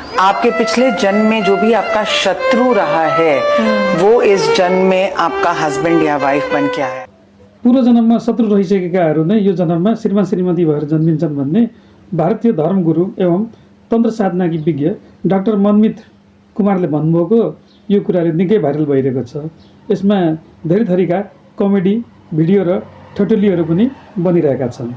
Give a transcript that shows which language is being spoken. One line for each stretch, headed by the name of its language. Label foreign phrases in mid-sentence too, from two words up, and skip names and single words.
Hindi: आपके पिछले जन्म में जो भी आपका शत्रु रहा है वो इस जन्म में आपका हस्बैंड या वाइफ बन के आया।
Nepali: पूर्व जन्ममा शत्रु रहिसकेकाहरू नै यो जन्ममा श्रीमान श्रीमती भएर जन्मिन्छन् भन्ने भारतीय धर्मगुरु एवं तन्त्र साधनाकी विज्ञ डाक्टर मनमित कुमारले भन्नुभएको यो कुराले निकै भाइरल भइरहेको छ। यसमा धेरै थरीका कमेडी भिडियो र ठटोलीहरू पनि बनिरहेका छन्।